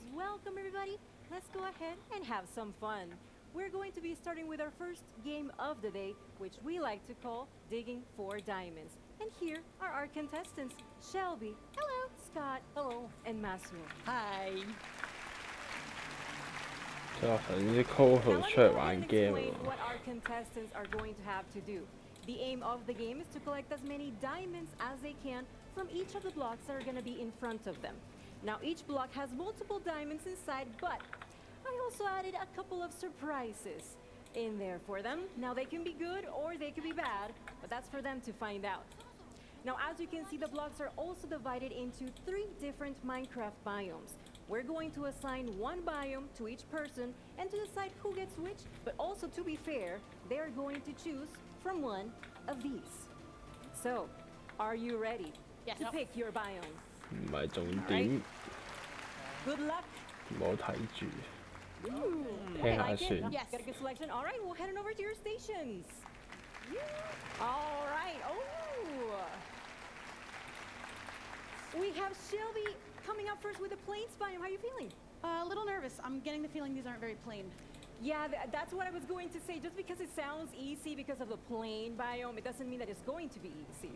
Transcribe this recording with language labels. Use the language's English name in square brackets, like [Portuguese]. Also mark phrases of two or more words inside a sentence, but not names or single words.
[English] Welcome everybody. Let's go ahead and have some fun. We're going to be starting with our first game of the day, which we like to call Digging for Diamonds. And here are our contestants, Shelby. Hello. Scott. Hello. And Masuo. Hi. [Cantonese] 即係我頭先啲 co-host 出嚟玩 game [English] Explain what our contestants are going to have to do. The aim of the game is to collect as many diamonds as they can from each of the blocks that are going to be in front of them. Now each block has multiple diamonds inside, but I also added a couple of surprises in there for them. Now they can be good or they can be bad, but that's for them to find out. Now as you can see, the blocks are also divided into 3 different Minecraft biomes. We're going to assign one biome to each person and to decide who gets which, but also to be fair, they're going to choose from one of these. So, are you ready to pick your biome? [Cantonese] 唔係重點， [English] Good luck. [Cantonese] 唔好睇住， [English] Okay, [Cantonese] 聽下 [English] like it? [Cantonese] 算。 [English] Yes. Got a good selection. All right, we'll head on over to your stations. All right. Oh. We have Shelby coming up first with the plains biome. How are you feeling? A little nervous. I'm getting the feeling these aren't very plain. Yeah, that's what I was going to say. Just because it sounds easy because of the plain biome, it doesn't mean that it's going to be easy.